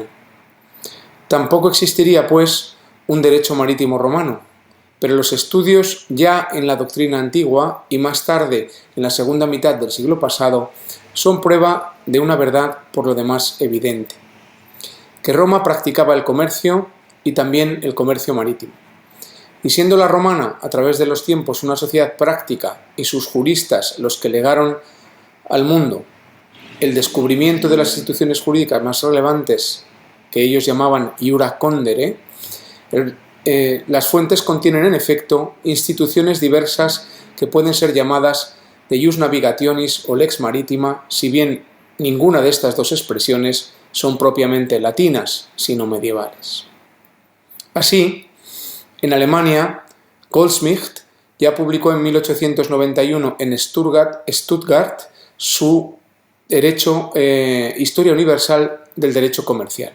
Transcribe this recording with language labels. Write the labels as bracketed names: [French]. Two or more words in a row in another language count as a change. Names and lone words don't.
[Spanish] Tampoco existiría, pues, un derecho marítimo romano, pero los estudios ya en la doctrina antigua y más tarde en la segunda mitad del siglo pasado son prueba de una verdad por lo demás evidente, que Roma practicaba el comercio y también el comercio marítimo. Y siendo la romana, a través de los tiempos, una sociedad práctica y sus juristas los que legaron al mundo el descubrimiento de las instituciones jurídicas más relevantes que ellos llamaban [Latin] iura condere, [Spanish] las fuentes contienen en efecto instituciones diversas que pueden ser llamadas de [Latin] ius navigationis [Spanish] o [Latin] lex maritima, [Spanish] si bien ninguna de estas dos expresiones son propiamente latinas, sino medievales. Así, en Alemania, Goldsmith ya publicó en 1891 en Stuttgart su Historia Universal del Derecho Comercial.